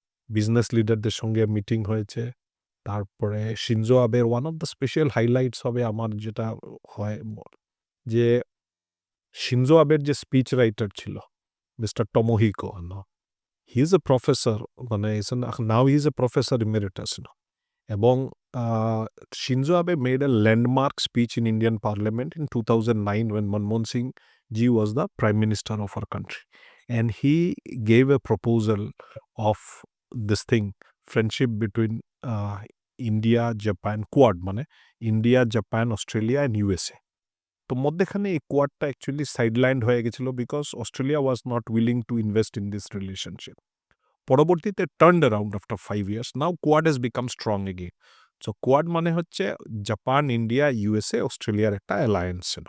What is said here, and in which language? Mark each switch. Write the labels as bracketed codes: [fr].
[bn] Business লিডারদের সঙ্গে meeting হয়েছে। তারপরে Shinzo আবের [en] one of the special highlights [bn] হবে আমার যেটা হয় যে শিনজো আবের যে স্পিচ রাইটার ছিল [en] Mister Tomohiko, he is a professor, মানে now he is a professor emeritus, এবং Shinzo Abe made a landmark speech in Indian Parliament in 2009 when Manmohan Singh ji was the Prime Minister of our country. And he gave a proposal of this thing, friendship between India, Japan, Quad, মানে India, Japan, Australia and USA. [bn] তো মধ্যেখানে এই কোয়াডটা [en] actually sidelined [bn] হয়ে গেছিল [en] Because Australia was not willing to invest in this relationship. [bn] পরবর্তীতে [en] Turned around after 5 years, now Quad has become strong again. [bn] So quad মানে হচ্ছে Japan, India, USA, অস্ট্রেলিয়ার একটা অ্যালায়েন্স।